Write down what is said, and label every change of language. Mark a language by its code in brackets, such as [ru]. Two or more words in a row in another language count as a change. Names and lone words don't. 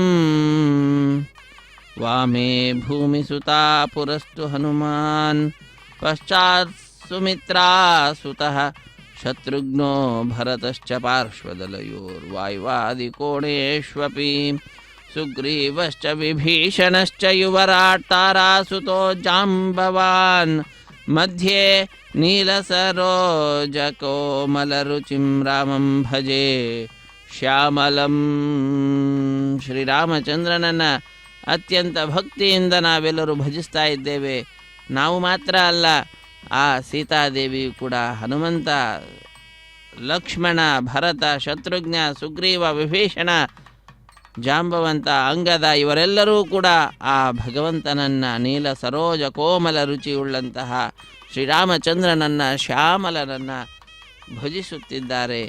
[sa] ವಾಮೇ ಭೂಮಿಸುತಾ ಪುರಸ್ತು ಹನುಮಾನ್ ಪಶ್ಚಾತ್ ಸುಮಿತ್ರಾಸುತಃ ಶತ್ರುಘ್ನೋ ಭರತಶ್ಚ ಪಾರ್ಶ್ವದಲಯೋರ್ವಾಯುವಾದಿಕೋಣೇಷ್ವಪಿ ಸುಗ್ರೀವಶ್ಚ ವಿಭೀಷಣಶ್ಚ ಯುವರಾಟ್ ತಾರಾಸುತೋ ಜಾಂಬವಾನ್ ಮಧ್ಯೆ ನೀಲಸರೋಜಕೋಮಲರುಚಿಂ ರಾಮಂ ಭಜೆ ಶ್ಯಾಮಲಂ. [kn] ಶ್ರೀರಾಮಚಂದ್ರನನ್ನು ಅತ್ಯಂತ ಭಕ್ತಿಯಿಂದ ನಾವೆಲ್ಲರೂ ಭಜಿಸ್ತಾ ಇದ್ದೇವೆ. ನಾವು ಮಾತ್ರ ಅಲ್ಲ, ಆ ಸೀತಾದೇವಿಯು ಕೂಡ, ಹನುಮಂತ, ಲಕ್ಷ್ಮಣ, ಭರತ, ಶತ್ರುಘ್ನ, ಸುಗ್ರೀವ, ವಿಭೀಷಣ, ಜಾಂಬವಂತ, ಅಂಗದ ಇವರೆಲ್ಲರೂ ಕೂಡ ಆ ಭಗವಂತನನ್ನು, ನೀಲ ಸರೋಜ ಕೋಮಲ ರುಚಿಯುಳ್ಳಂತಹ ಶ್ರೀರಾಮಚಂದ್ರನನ್ನು, ಶ್ಯಾಮಲನನ್ನು ಭಜಿಸುತ್ತಿದ್ದಾರೆ.